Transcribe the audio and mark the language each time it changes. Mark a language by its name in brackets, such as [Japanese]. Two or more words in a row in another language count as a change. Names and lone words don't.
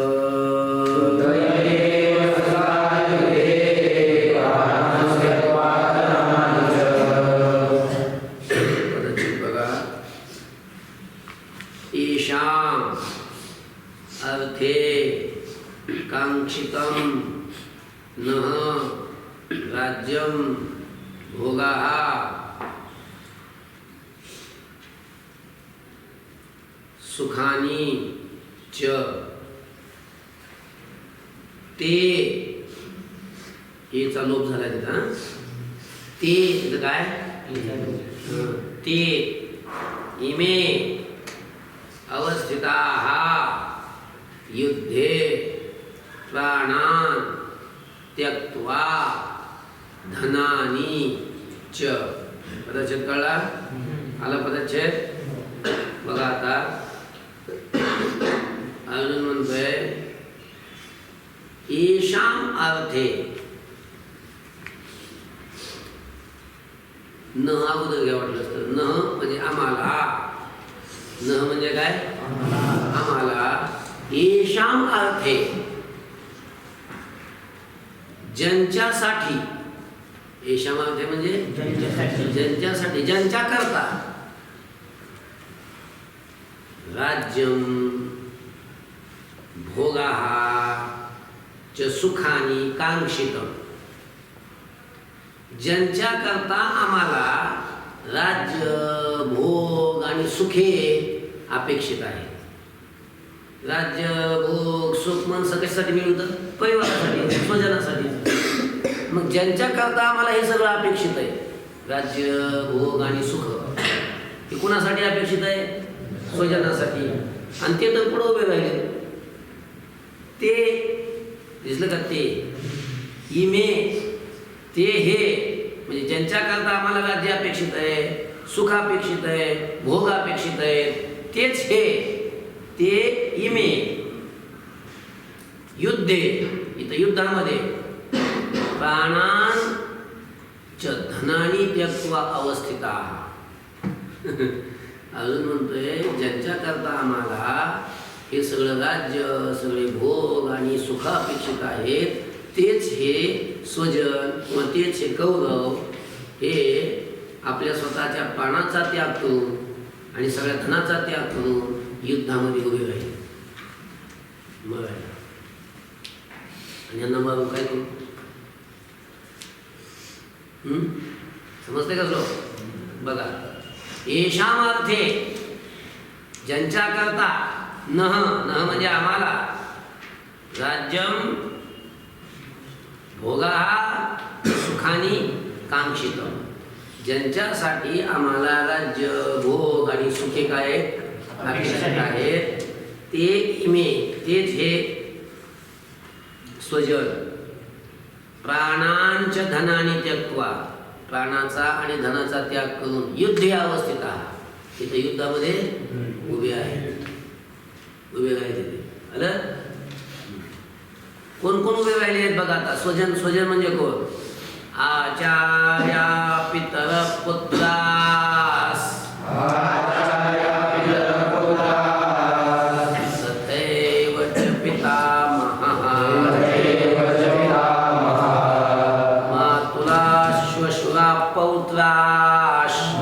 [Sanskrit] येषाम अर्थे कांक्षितं नः राज्यं भोगाः सुखानी च. [Marathi] ते, हेचा लोप झाला तिथं. ते काय, [Sanskrit] ते इमे अवस्थिताः युद्धे प्राणान् त्यक्त्वा धनानि च. [Marathi] पदच्छेद कळला, आला पदच्छेद. बघा आता अर्जुन म्हणतोय [Sanskrit] येषाम अर्थे, [Marathi] न अगोदर घ्या वाटलं असतं. न म्हणजे आम्हाला, न म्हणजे काय आम्हाला. [Sanskrit] येषाम अर्थे [Marathi] ज्यांच्यासाठी, [Sanskrit] येषाम अर्थे [Marathi] म्हणजे ज्यांच्यासाठी, ज्यांच्या करता. [Sanskrit] राज्यं भोगाः च सुखानि कांक्षितं, [Marathi] ज्यांच्या करता आम्हाला राज्य भोग आणि सुखे अपेक्षित आहे. राज्य भोग सुख मन कशासाठी मिळतं, परिवारासाठी, स्वजनासाठी. मग ज्यांच्या करता आम्हाला हे सगळं अपेक्षित आहे, राज्य भोग आणि सुख, हे कुणासाठी अपेक्षित आहे, स्वजनासाठी. आणि ते तर पुढे उभे राहिले. ते दिसलं का, [Sanskrit] ते इमे, [Marathi] ते हे म्हणजे ज्यांच्याकरता आम्हाला राज्य अपेक्षित आहे, सुख अपेक्षित आहे, भोग अपेक्षित आहे, तेच हे [Sanskrit] ते इमे युद्धे, [Marathi] इथं युद्धामध्ये [Sanskrit] प्राणान च धनानी त्यक्त्वा अवस्थिता. [Marathi] अजून म्हणतोय ज्यांच्याकरता आम्हाला हे सगळं राज्य, सगळे भोग आणि सुख अपेक्षित आहेत, तेच हे स्वजन किंवा तेच हे कौरव हे आपल्या स्वतःच्या प्राणाचा त्याग करून आणि सगळ्या धनाचा त्याग करून युद्धामध्ये उभे राहील. मग आणि यांना मारून काय करू? समजते का श्लोक? बघा, [Sanskrit] येशाम अर्थे [Marathi] ज्यांच्याकरता [Sanskrit] नह नह [Marathi] म्हणजे आम्हाला [Sanskrit] राज्यम भोगा सुखानी कांक्षित, [Marathi] ज्यांच्यासाठी आम्हाला राज्य भोग आणि सुखे काय अपेक्षित आहेत, [Sanskrit] ते इमे [Marathi] तेच हे [Sanskrit] स्वजन प्राणांच धनानी त्यक्त्वा, [Marathi] प्राणाचा आणि धनाचा त्याग करून [Sanskrit] युद्धे अवस्थित [Marathi] आहात, तिथे युद्धामध्ये उभे आहेत, उभे राहिले. आलं? कोण कोण उभे राहिले आहेत बघा आता. स्वजन, स्वजन म्हणजे कोण? [Sanskrit] आचार्या पितर पुत्रास तथैव च पितामहः मातुला श्वशुरा पौत्राश